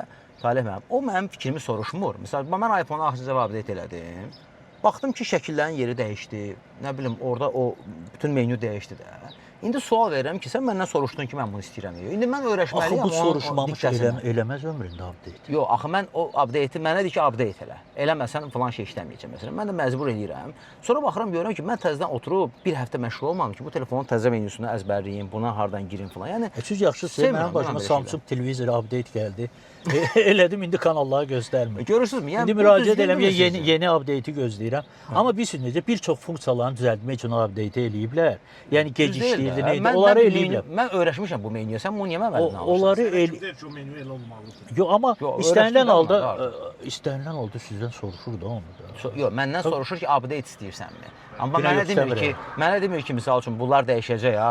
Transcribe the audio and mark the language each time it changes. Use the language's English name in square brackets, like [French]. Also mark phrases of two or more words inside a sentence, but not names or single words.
[Azerbaijani] Salih müəllim, o mənim fikrimi soruşmur. Məsələn, mən iPhone-u axırıncı update elədim. Baxdım ki, şəkillərin yeri dəyişdi. Nə bilim, orada o bütün menyu dəyişdi də. İndi sual verirəm ki, sən məndən soruşdun ki, mən bunu istəyirəm. İndi mən öyrəşməliyəm. Axı bu soruşmamış eləməz ömründə update. Yox, axı mən o update-i mənə deyir ki, update elə. Eləməsən falan şey işləməyəcəm məsələn. Mən də məcbur eləyirəm. Sonra baxıram görürəm ki, mən təzədən oturub bir həftə məşğul olmadım ki, bu telefonun təzə menyusunu əzbərləyim, buna hardan girim falan. Yəni siz yaxşısınız. Mənim başıma Samsung televizoru update gəldi. Elədim, indi kanalları göstərmir. Görürsünüzmü? Yəni indi müraciət eləmə yeni update-i gözləyirəm. Amma bilirsiniz necə bir çox funksiyalarını düzəltmək üçün update eləyiblər. Yəni gecikdirdi neydi? Onları eləyiblər. Mən öyrəşmişəm bu menyuya. Sən bunu niyə məndən alırsan? Onları yox, amma istənilən halda sizdən soruşur da onu da. Yox, məndən soruşur ki, update istəyirsənmi? Amma mənə demir ki, misal üçün bunlar dəyişəcək ha.